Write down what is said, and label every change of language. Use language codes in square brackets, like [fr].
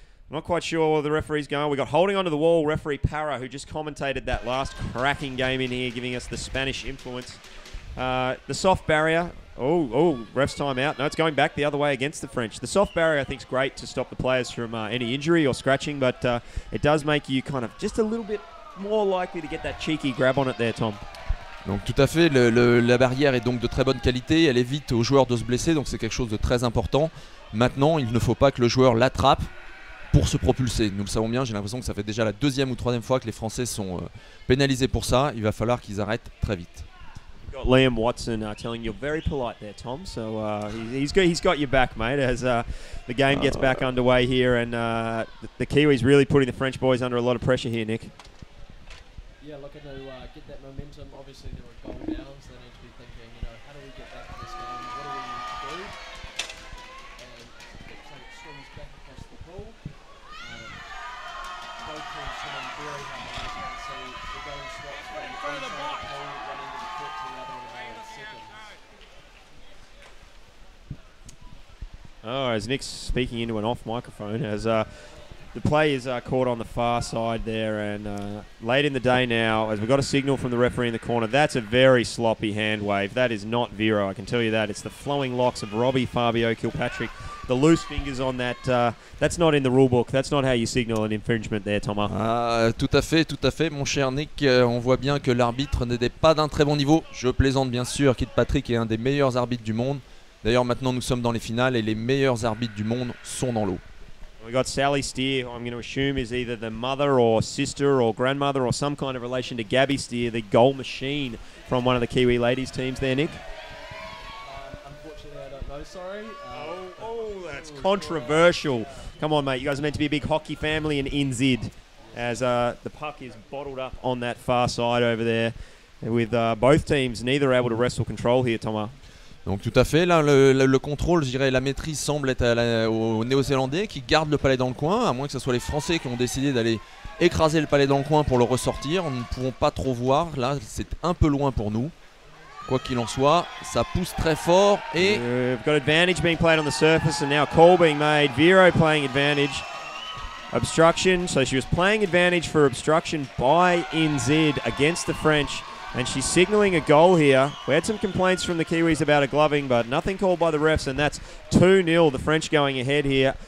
[en] I'm not quite sure where the referee's going. We got holding onto the wall referee Parra, who just commentated that last cracking game in here, giving us the Spanish influence. The soft barrier. Oh, ref's time out. No, it's going back the other way against the French. The soft barrier, I think, is great to stop the players from any injury or scratching, but it does make you kind of just a little bit more likely to get that cheeky grab on it there, Tom. [fr] Donc tout à fait, la barrière est donc de très bonne qualité, elle évite aux joueurs de se blesser, donc c'est quelque chose de très important. Maintenant, il ne faut pas que le joueur l'attrape pour se propulser. Nous le savons bien, j'ai l'impression que ça fait déjà la 2e ou 3e fois que les Français sont pénalisés pour ça. Il va falloir qu'ils arrêtent très vite. [en] Liam Watson telling you're very polite there, Tom. So he's got your back, mate, as the game gets back underway here, and the Kiwis really putting the French boys under a lot of pressure here, Nick. Yeah, looking to get that momentum. Obviously, they're a goal down, so they need to be thinking, how do we get back to this game? What do we need to do? And looks like it swings back across the pool. Both teams swimming very hard, as you can see. The going swaps from the French side of the pool, running to the court to the other in about seconds. Oh, as Nick's speaking into an off microphone, as the play is caught on the far side there, and late in the day now, as we've got a signal from the referee in the corner, that's a very sloppy hand wave. That is not Vero, I can tell you that. It's the flowing locks of Robbie Fabio Kilpatrick. The loose fingers on that, that's not in the rule book. That's not how you signal an infringement there, Thomas. [fr] Tout à fait, mon cher Nick. On voit bien que l'arbitre n'était pas d'un très bon niveau. Je plaisante bien sûr, Kilpatrick est un des meilleurs arbitres du monde. D'ailleurs, maintenant nous sommes dans les finales et les meilleurs arbitres du monde sont dans l'eau. [en] We got Sally Steer, I'm going to assume is either the mother or sister or grandmother or some kind of relation to Gabby Steer, the goal machine from one of the Kiwi ladies teams there, Nick. Unfortunately, I don't know, sorry. That's controversial. Come on, mate, you guys are meant to be a big hockey family in NZ, as the puck is bottled up on that far side over there, with both teams neither able to wrestle control here, Thomas. [fr] Donc tout à fait, là le contrôle, je dirais la maîtrise semble être aux Néo-Zélandais qui gardent le palais dans le coin, à moins que ce soit les Français qui ont décidé d'aller écraser le palais dans le coin pour le ressortir. Nous ne pouvons pas trop voir, là c'est un peu loin pour nous. Quoi qu'il en soit, ça pousse très fort et... [en] We've got advantage being played on the surface and now call being made. Vero playing advantage. Obstruction, so she was playing advantage for obstruction by NZ against the French. And she's signalling a goal here. We had some complaints from the Kiwis about a gloving, but nothing called by the refs, and that's 2-0, the French going ahead here.